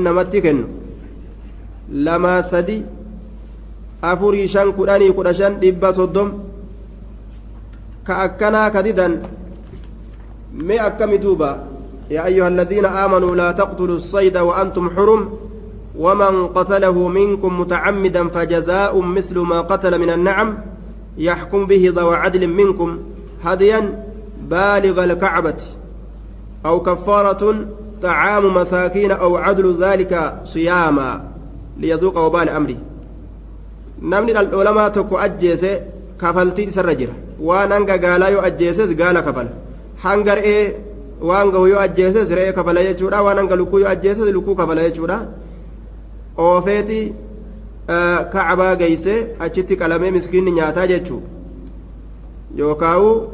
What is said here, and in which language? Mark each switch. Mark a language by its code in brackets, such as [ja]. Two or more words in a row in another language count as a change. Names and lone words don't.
[om] namatti kennu lama sadi afurii shan kudhanii kudha shan dhibba soddom ka akkanaa ka didan mee akkami duuba [ar] يا أيها الذين آمنوا لا تقتلوا الصayda وأنتم حرم ومن قتله منكم متعمدا فجزاء مثل ما قتل من النعم يحكم به ذو عدل منكم هديا بالغ الكعبة أو كفارة طعام مساكين أو عدل ذلك صياما ليذوق وبال [om] أمري namni dhaldhoolamaa tokko ajjeese kafaltii isarra jira waan hanga gaalaa yoo ajjeeses gaala kafala hanga re'ee waan gahu yoo ajjeeses re'ee kafala jechuudha waan hanga lukkuu yoo ajjeeses lukkuu kafala jechuudha oofeeti kacbaa geeyse achitti qalamee miskiinni nyaataa jechuu yookaawu